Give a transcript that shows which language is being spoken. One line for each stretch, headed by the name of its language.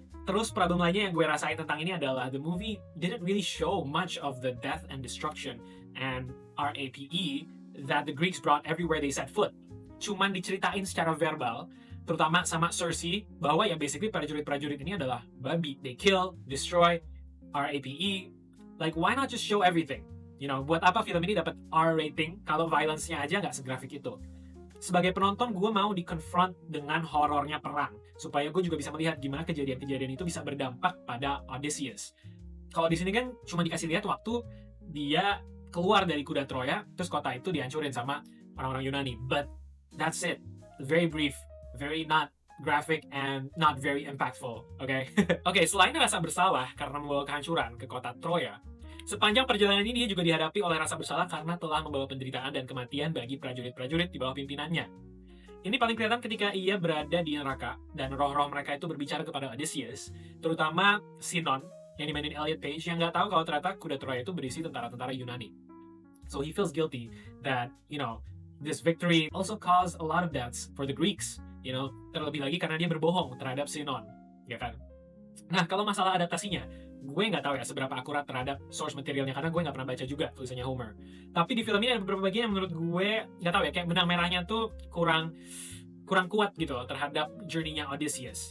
Indonesian: Terus problem lainnya yang gue rasain tentang ini adalah
English: the movie didn't really show much of the death and destruction and RAPE that the Greeks brought everywhere they set foot.
Indonesian: Cuman diceritain secara verbal, terutama sama Cersei, bahwa ya basically prajurit-prajurit ini adalah babi.
English: They kill, destroy, RAPE. Like, why not just show everything? You know,
Indonesian: buat apa film ini dapat R rating kalau violence-nya aja nggak segrafik itu? Sebagai penonton, gue mau di-confront dengan horornya perang, supaya gue juga bisa melihat gimana kejadian-kejadian itu bisa berdampak pada Odysseus. Kalau di sini kan cuma dikasih lihat waktu dia keluar dari kuda Troya, terus kota itu dihancurin sama orang-orang Yunani.
English: But that's it. Very brief, very not graphic, and not very impactful. Okay?
Indonesian: Okay, selain rasa bersalah karena membawa kehancuran ke kota Troya, sepanjang perjalanan ini dia juga dihadapi oleh rasa bersalah karena telah membawa penderitaan dan kematian bagi prajurit-prajurit di bawah pimpinannya. Ini paling kelihatan ketika ia berada di neraka dan roh-roh mereka itu berbicara kepada Odysseus, terutama Sinon yang dimainin Elliot Page yang nggak tahu kalau ternyata kuda Troya itu berisi tentara-tentara Yunani.
English: So he feels guilty that, you know, this victory also caused a lot of deaths for the Greeks. You know,
Indonesian: terlebih lagi karena dia berbohong terhadap Sinon, ya kan? Nah, kalau masalah adaptasinya, gue nggak tahu ya seberapa akurat terhadap source materialnya karena gue nggak pernah baca juga tulisannya Homer. Tapi di film ini ada beberapa bagian yang menurut gue nggak tahu ya, kayak benang merahnya tuh kurang kuat gitu loh terhadap journey-nya Odysseus.